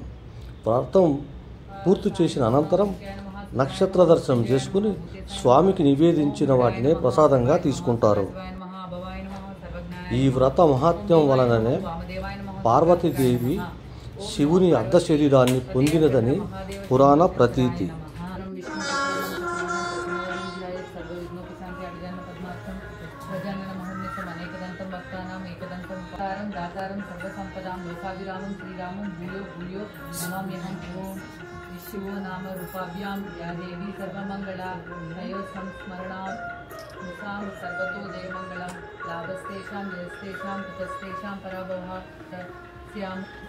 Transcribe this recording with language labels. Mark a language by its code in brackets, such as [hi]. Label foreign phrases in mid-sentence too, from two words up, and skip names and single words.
[te] వ్రతం పూర్తి చేసిన అనంతరం నక్షత్ర దర్శనం చేసుకుని స్వామికి నివేదించిన వాటినే ప్రసాదంగా తీసుకుంటారు. ఈ వ్రత మహాత్మ్యం వలననే పార్వతీదేవి శివుని అర్ధ శరీరాన్ని పొందినదని పురాణ ప్రతీతి. [sa] दातारं सर्वसंपदां लोकाभिरामं श्रीरामं भूयो भूयो नमाम्यहं। ओं शिवो नाम रूपाभ्यां या देवी सर्वमंगला तयो संस्मरणां मुसां सर्वतो जयमंगलं लाभस्तेषां जयस्तेषां कुतस्तेषां पराभवः स्याम्।